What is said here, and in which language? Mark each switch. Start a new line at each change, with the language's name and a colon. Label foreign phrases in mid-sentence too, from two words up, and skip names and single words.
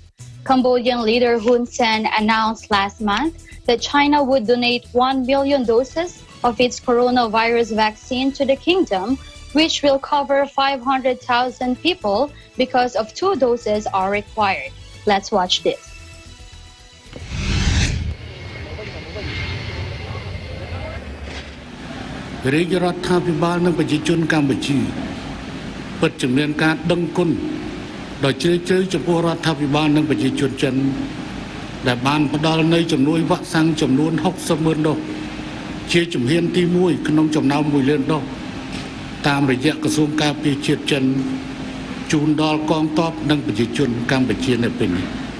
English: Cambodian leader Hun Sen announced last month that China would donate 1 million doses of its coronavirus vaccine to the kingdom, which will cover 500,000 people because of 2 doses are required. Let's watch this.
Khmer: រាជរដ្ឋាភិបាលនិងប្រជាជនកម្ពុជាពិតជាមានការដឹងគុណដ៏ជ្រាលជ្រៅចំពោះរដ្ឋាភិបាលនិងប្រជាជនចិនដែលបានផ្ដល់នូវជំនួយវ៉ាក់សាំងចំនួន 60,000 ដុសជាជំហានទី 1 ក្នុងចំណោម 1 លានដុសតាមរយៈក្រសួងការពារជាតិចិនជូនដល់កងទ័ពនិងប្រជាជនកម្ពុជានៅពេលនេះ